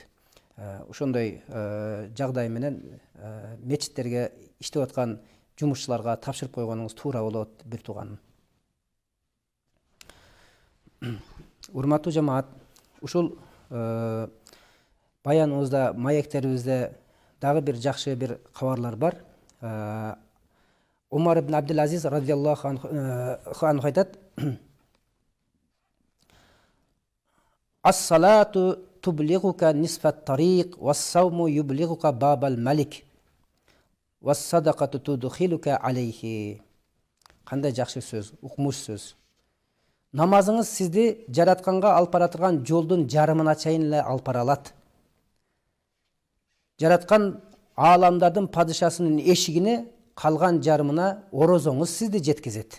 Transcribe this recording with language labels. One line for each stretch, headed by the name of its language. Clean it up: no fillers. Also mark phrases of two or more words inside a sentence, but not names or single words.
Kyrgyz: Ошондой жагдай менен мечиттерге иштеп аткан жумушчуларга тапшырып койгонуңуз туура болот, бир тууганым. Урматтуу жамаат, ушул баяныбызда, маектерибизде дагы бир жакшы бир кабарлар бар.
Arabic: Умар ибн Абдул-Азиз رضي الله عنه айтат: الصلاة تبلغك نصف الطريق والصوم يبلغك باب الملك والصدقة تدخلك عليه.
Kyrgyz: Кандай жакшы сөз, укмуш сөз. Намазыңыз сизди жаратканга алып бара турган жолдун жарымына чейин эле алып бара алат. Жараткан ааламдардын падышасынын эшигине калган жарымына орозоңуз сизди жеткизет.